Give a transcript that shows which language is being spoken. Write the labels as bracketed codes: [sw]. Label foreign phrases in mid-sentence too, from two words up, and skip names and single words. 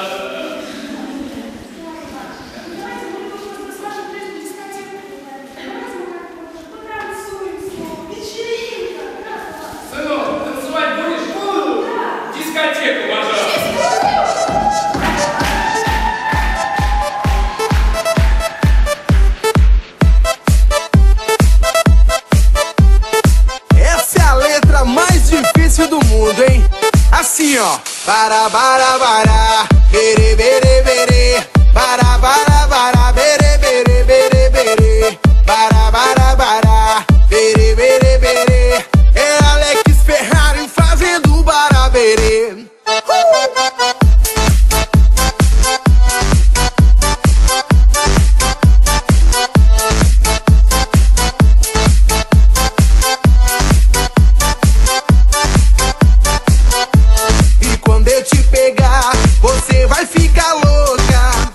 [ru] Сынок, танцевать будешь? Буду. Дискотеку, пожалуйста. [pt] Essa é a letra mais difícil do mundo, hein? Assim, ó. Para, bere, bere, bere. Para, bere, bere, bere, bere. Para, bere, bere, bere. É Alex Ferrari fazendo baraberê. E quando eu te pegar, você vai ficar louca.